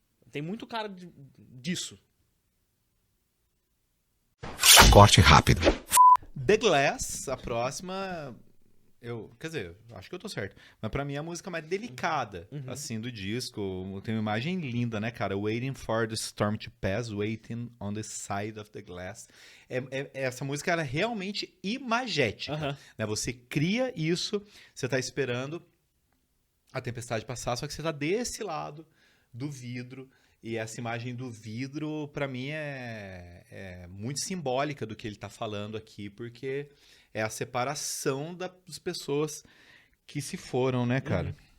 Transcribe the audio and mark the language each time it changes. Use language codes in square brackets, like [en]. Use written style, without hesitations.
[pt] Tem muito cara disso. Corte rápido. The Glass, a próxima. Quer dizer, acho que eu tô certo. Mas pra mim é a música mais delicada, assim, do disco. Tem uma imagem linda, né, cara? [en] Waiting for the storm to pass, waiting on the side of the glass. [pt] Essa música ela é realmente imagética. Né? Você cria isso, você tá esperando a tempestade passar, só que você tá desse lado do vidro. E essa imagem do vidro, pra mim, é muito simbólica do que ele tá falando aqui, porque é a separação das pessoas que se foram, né, cara?